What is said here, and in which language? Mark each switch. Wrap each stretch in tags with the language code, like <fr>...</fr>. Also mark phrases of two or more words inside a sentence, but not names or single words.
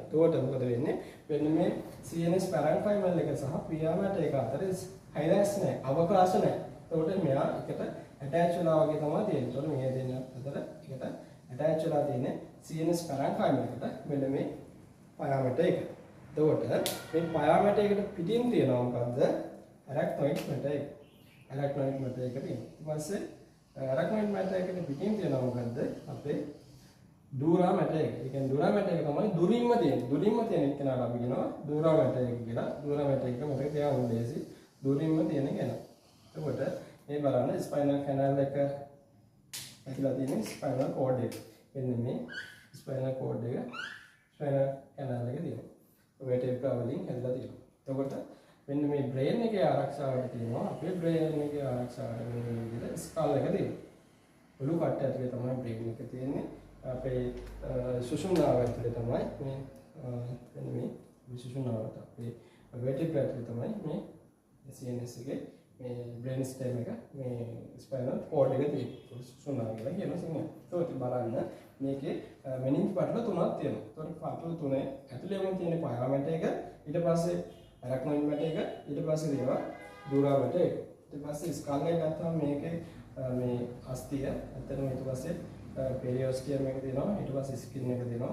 <si>එතකොට මොකද වෙන්නේ? මෙන්න මේ</si> <en>CNS parenchyma</en> <si>එක සහ පියාමැට එක අතර හයිරස් නැහැ, අවකාශ නැහැ. එතකොට මෙයා එකට ඇටච් වෙලා වගේ තමයි තියෙන්නේ. එතකොට මේ දෙන්න අතර එකට ඇටච් වෙලා තියෙන්නේ</si> <en>CNS parenchyma</en> <si>එකට මෙන්න මේ පියාමැට එක. එතකොට මේ පියාමැට එකට පිටින් තියෙනවා මොකද්ද?</si> <en>arachnoid matter</en> <si>එක.</si> <en>arachnoid matter</en> <si>එක තියෙනවා. ඊට පස්සේ</si> <en>arachnoid matter</en> <si>එකට පිටින් තියෙනවා මොකද්ද? අපේ</si> <en>dura matter</en> <si>එක. ඒ කියන්නේ</si> <en>dura matter</en> <si>එක තමයි දුරින්ම තියෙන්නේ. දුරින්ම තියෙන එක නේද අපි කියනවා</si> <en>dura matter</en> <si>එක කියලා.</si> <en>dura matter</en> <si>එක මතක තියාගන්න ලේසි. දුරින්ම තියෙන කෙනා. එතකොට මේ බලන්න</si> <en>spinal canal</en> <si>එක ඇතුළත තියෙන</si> <en>spinal cord</en> <si>එක. එන්න මේ</si> <en>spinal cord</en> <si>එක</si> <en>spinal canal</en> <si>එක තියෙනවා. vertebra වලින් හැදලා තියෙනවා. එතකොට මෙන්න මේ brain එකේ ආරක්ෂාවට තියෙනවා. අපේ brain එකේ ආරක්ෂාවට මේ විදිහට skull එක තියෙනවා. ඔළුව කට්ට ඇතුලේ තමයි brain එක තියෙන්නේ. අපේ සුෂුම්නාව ඇතුලේ තමයි මේ සුෂුම්නාවට අපේ vertebra ඇතුලේ තමයි මේ CNS එකේ මේ</si> <en>brain stem</en> <si>එක මේ</si> <en>spinal cord</en> <si>එක තියෙන්නේ. සුෂුම්නාව කියලා කියනවා සිංහලෙන්. ඒකත් බලන්න මේකේ meninge පටල තුනක් තියෙනවා. ඒතකොට පටල තුනේ ඇතුලේම තියෙන පියාමැට එක, ඊට පස්සේ</si> <en>arachnoid matter</en> <si>එක, ඊට පස්සේ දේවා</si> <en>dura matter</en> <si>එක. ඊට පස්සේ skull එක ගත්තාම මේකේ මේ අස්තිය ඇත්තටම ඊට පස්සේ periosteum එක තියෙනවා, ඊට පස්සේ skin එක තියෙනවා.</si>